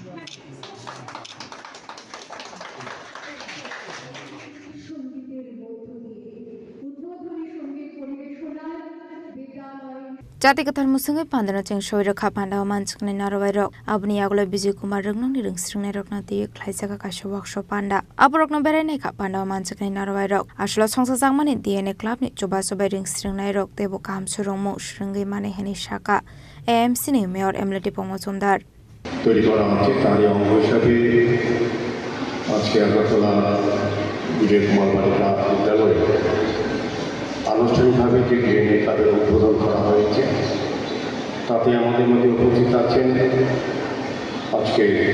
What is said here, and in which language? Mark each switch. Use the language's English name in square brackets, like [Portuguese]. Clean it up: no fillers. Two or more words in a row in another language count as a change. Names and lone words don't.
[Kok Borok] Jati kathar musungai pandana cheng shoi rakha pandaw manchkne narwai rok abni yagulo Bijoy Kumar rungni ringsringnai rokna tiye khlaijaka kaisa workshop panda aborokno berainai kha pandaw manchkne narwai rok aslo songsa jangmani DNA club ni choba chobai ringsringnai rok tebo kam surongmo sringai mane heni shaka AMC ni Mayor Emily Dipok Mujumdar [Bangla] তৈরি করা হচ্ছে তারই অঙ্গ হিসাবে আজকে আগরতলা বিজয় কুমার বালিকা বিদ্যালয়ে আনুষ্ঠানিকভাবে যে ডিএনএ ক্লাবের উদ্বোধন করা হয়েছে তাতে আমাদের মধ্যে উপস্থিত আছেন আজকে